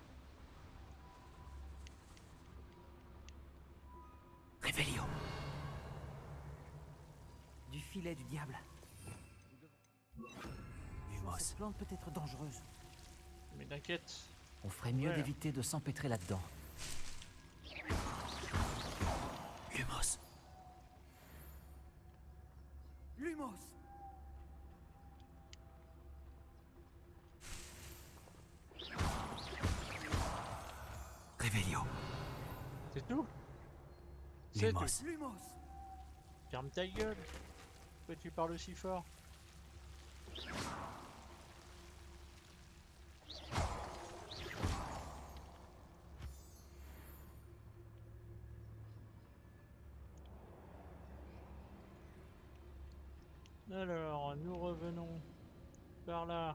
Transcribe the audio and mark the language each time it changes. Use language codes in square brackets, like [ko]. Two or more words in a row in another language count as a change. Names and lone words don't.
[fr] Revelio. Du filet du diable. Lumos. Cette plante peut être dangereuse. Mais t'inquiète. On ferait mieux Ouais. d'éviter de s'empêtrer là-dedans. Lumos. Lumos. Revelio. C'est tout? C'est tout. Lumos. Lumos. Ferme ta gueule. Pourquoi tu parles aussi fort? Alors, nous revenons par là.